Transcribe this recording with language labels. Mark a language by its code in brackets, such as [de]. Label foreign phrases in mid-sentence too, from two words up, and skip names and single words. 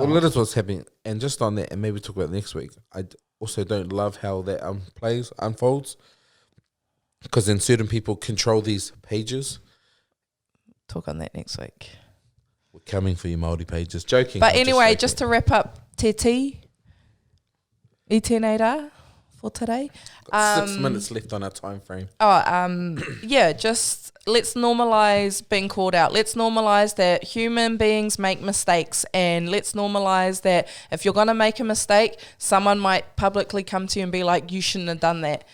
[en] Well, that is what's happening. And just on that, and maybe talk about it next week, I also don't love how that unfolds, because then certain people control these pages. Talk on that next week. We're coming for you, Māori pages. Joking. But anyway, just to wrap up, [mi] te tii. I tēnei rā [en] for today. Got 6 minutes left on our time frame. Yeah, just let's normalize being called out. Let's normalize that human beings make mistakes, and let's normalize that if you're going to make a mistake, someone might publicly come to you and be like, you shouldn't have done that.